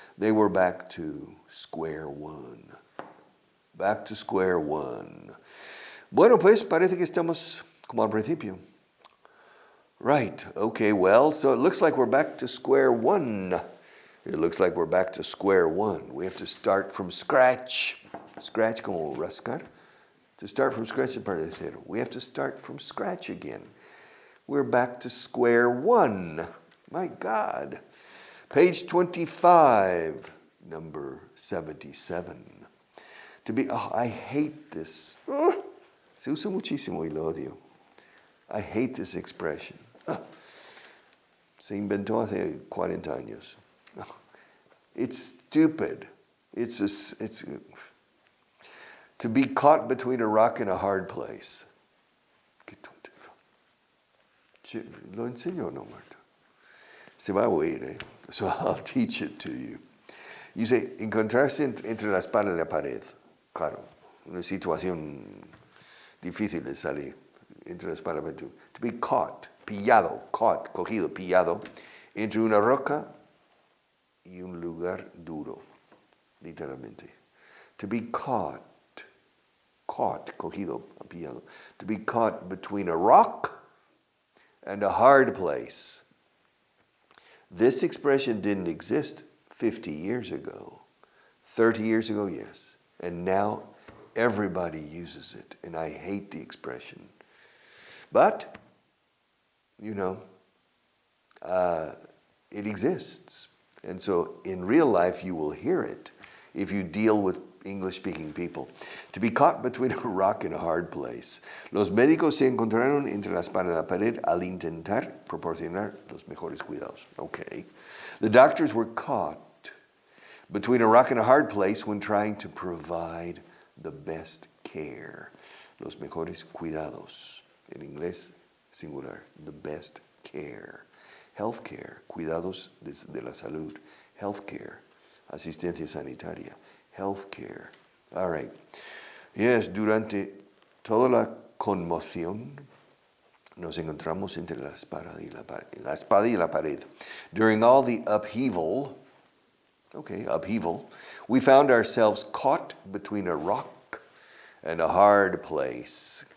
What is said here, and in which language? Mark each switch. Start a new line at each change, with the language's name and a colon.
English: They were back to square one. Back to square one.
Spanish: Bueno, pues parece que estamos como al principio.
English: Right, okay, well, so it looks like we're back to square one. It looks like we're back to square one. We have to start from scratch.
Spanish: Scratch como rascar.
English: To start from scratch
Spanish: es parte de cero.
English: We have to start from scratch again. We're back to square one. My God. Page 25, number 77. I hate this.
Spanish: Se usa muchísimo y lo odio.
English: I hate this expression.
Spanish: Se inventó hace 40 años.
English: It's stupid. It's to be caught between a rock and a hard place.
Spanish: Qué tontero. Lo enseño, no, Marta. Se va a oír,
English: So I'll teach it to you. You say,
Spanish: encontrarse entre la espalda y la pared. Claro, una situación difícil de salir. Entre la espalda y la pared.
English: To be caught,
Spanish: pillado, caught, cogido, pillado, entre una roca y un lugar duro, literalmente.
English: To be caught,
Spanish: cogido, pillado.
English: To be caught between a rock and a hard place. This expression didn't exist 50 years ago. 30 years ago, yes. And now everybody uses it, and I hate the expression. But, it exists. And so in real life, you will hear it. if you deal with English-speaking people. To be caught between a rock and a hard place.
Spanish: Los médicos se encontraron entre la espada y la pared al intentar proporcionar los mejores cuidados.
English: Okay. The doctors were caught between a rock and a hard place when trying to provide the best care.
Spanish: Los mejores cuidados. En inglés, singular.
English: The best care. Health care.
Spanish: Cuidados de la salud.
English: Health care.
Spanish: Asistencia sanitaria.
English: Health care. All right.
Spanish: Yes, durante toda la conmoción nos encontramos entre la espada y la pared.
English: During all the upheaval, we found ourselves caught between a rock and a hard place.